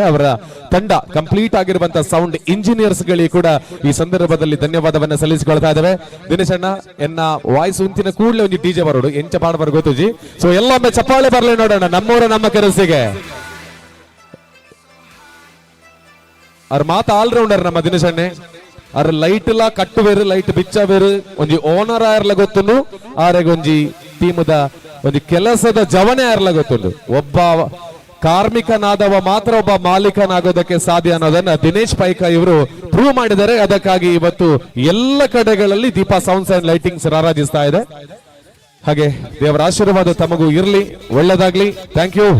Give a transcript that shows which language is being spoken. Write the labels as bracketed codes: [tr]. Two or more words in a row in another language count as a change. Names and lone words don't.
[kn] ಅವರ ತಂಡ ಕಂಪ್ಲೀಟ್ ಆಗಿರುವಂತಹ [en] sound engineers [kn] ಗಳಿಗೆ ಕೂಡ ಈ ಸಂದರ್ಭದಲ್ಲಿ ಧನ್ಯವಾದವನ್ನ ಸಲ್ಲಿಸಿಕೊಳ್ತಾ ಇದ್ದೇವೆ. [tcy] ದಿನೇಶ್ ಅಣ್ಣ ಎನ್ನ ವಾಯ್ಸ್ ಉಂತಿನ ಕೂಡಲೇ ಒಂದು ಡಿಜೆ ಬರೋಡು ಎಂಚ ಪಾಡ್ಬಾರ ಗೊತ್ತುಜಿ. [kn] ಸೊ ಎಲ್ಲೊಮ್ಮೆ ಚಪ್ಪಾಳೆ ಬರ್ಲಿ ನೋಡೋಣ ನಮ್ಮೂರ ನಮ್ಮ ಕನಸಿಗೆ. [tcy] ಅವ್ರ ಮಾತ ಆಲ್ರೌಂಡರ್ ನಮ್ಮ ದಿನೇಶ್ ಅಣ್ಣೆ. ಅವ್ರ ಲೈಟ್ ಲ ಕಟ್ಟುವೇರು ಲೈಟ್ ಬಿಚ್ಚವೇರು ಒಂಜಿ ಓನರ್ ಆಯರ್ಲ ಗೊತ್ತುಂಡು, ಆರೆಗೆ ಒಂಜಿ ಟೀಮದ ಒಂದು ಕೆಲಸದ ಜವನೆ ಆಯರ್ಲ ಗೊತ್ತುಂಡು. [kn] ಒಬ್ಬ ಕಾರ್ಮಿಕನಾದವ ಮಾತ್ರ ಒಬ್ಬ ಮಾಲೀಕನಾಗೋದಕ್ಕೆ ಸಾಧ್ಯ ಅನ್ನೋದನ್ನ ದಿನೇಶ್ ಪೈಕ ಇವರು ಪ್ರೂವ್ ಮಾಡಿದ್ದಾರೆ. ಅದಕ್ಕಾಗಿ ಇವತ್ತು ಎಲ್ಲ ಕಡೆಗಳಲ್ಲಿ ದೀಪಾ ಸೌಂಡ್ಸ್ ಅಂಡ್ ಲೈಟಿಂಗ್ಸ್ ರಾರಾಜಿಸ್ತಾ ಇದೆ. ಹಾಗೆ ದೇವರ ಆಶೀರ್ವಾದ ತಮಗೂ ಇರಲಿ, ಒಳ್ಳೆದಾಗ್ಲಿ. [en] Thank you.